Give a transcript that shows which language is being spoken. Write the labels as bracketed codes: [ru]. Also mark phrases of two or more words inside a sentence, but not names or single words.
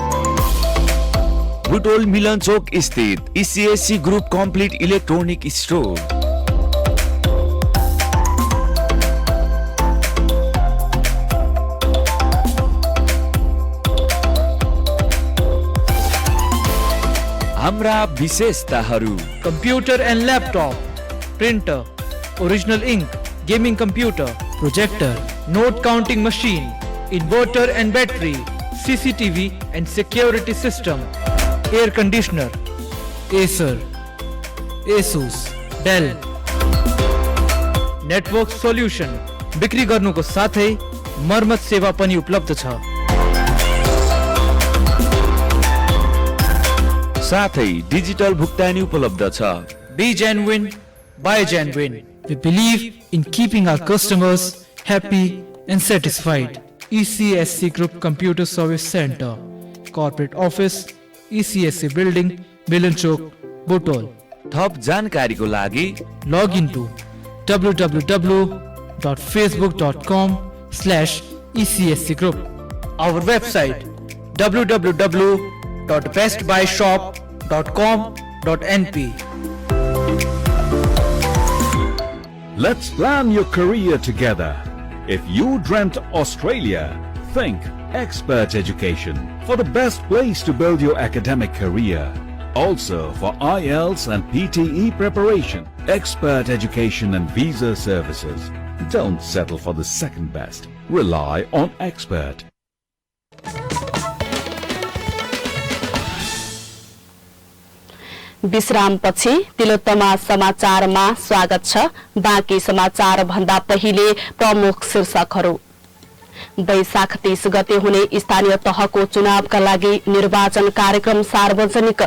[ne] बुटोल मिलन चौक स्थित ईसीएससी ग्रुप कम्प्लिट इलेक्ट्रोनिक स्टोर। हाम्रा विशेषताहरू: [en] Computer and laptop, printer, original ink, gaming computer, projector, note counting machine, inverter and battery, CCTV and security system, air conditioner, Acer, Asus, Dell, network solution [ne] बिक्री गर्नुको साथै मर्मत सेवा पनि उपलब्ध छ। साथै डिजिटल भुक्तानी उपलब्ध छ। [en] Be genuine, buy genuine. We believe in keeping our customers happy and satisfied. ECSC Group Computer Service Center, Corporate Office, ECSC Building, Milan Chowk, Butol. [ne] थप जानकारीको लागि [en] log into www.facebook.com/ECSC Group. Our website www.bestbuyshop.com.np. Let's plan your career together. If you dreamt Australia, think Expert Education for the best place to build your academic career. Also for IELTS and PTE preparation, expert education and visa services. Don't settle for the second best. Rely on Expert. [ne] विश्रामपछि तिलोत्तमा समाचारमा स्वागत छ। बाँकी समाचार भन्दा पहिले प्रमुख शीर्षकहरू। वैशाख 30 गते हुने स्थानीय तहको चुनावका लागि निर्वाचन कार्यक्रम सार्वजनिक।